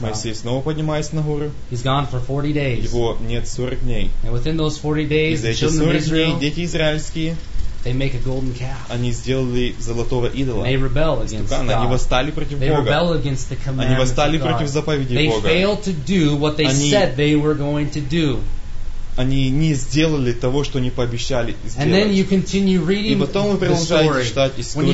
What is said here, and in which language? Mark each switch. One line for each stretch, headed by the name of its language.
Russian: Моисей снова поднимается на гору.
English: He's gone for 40 days.
Russian: Его нет 40 дней.
English: And within those 40 days,
Russian: и за эти 40 дней дети израильские,
English: they make a golden calf.
Russian: Они сделали золотого идола.
English: And they rebel against God.
Russian: Они восстали против Бога.
English: They rebel against the commandments of God.
Russian: Они восстали против заповеди Бога.
English: They failed to do what they said they were going to do.
Russian: Они не сделали того, что они пообещали сделать.
English: And then you continue reading
Russian: и потом вы продолжаете читать историю